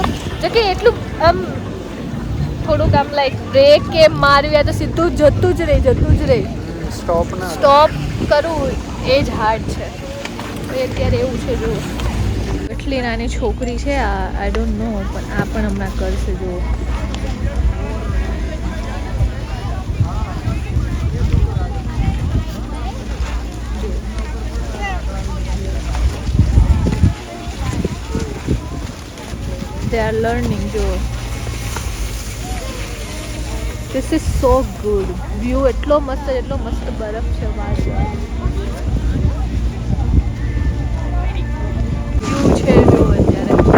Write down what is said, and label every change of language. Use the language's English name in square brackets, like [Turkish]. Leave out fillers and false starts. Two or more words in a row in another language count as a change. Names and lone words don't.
[Gujarati] જો કે એટલું આમ થોડુંક આમ [English] like break [Gujarati] કે મારવી તો સીધું જતું જ રહે. સ્ટોપ કરવું એ જ હાર્ડ છે. અત્યારે એવું છે જુઓ. એટલી નાની છોકરી છે આ. [English] I don't know [Gujarati] પણ આ પણ હમણાં કરશે જુઓ. [English] They are learning જુઓ. This is so good. [Gujarati] વ્યૂ એટલો મસ્ત બરફ છે. વાત વ્યૂ છે જો અત્યારે.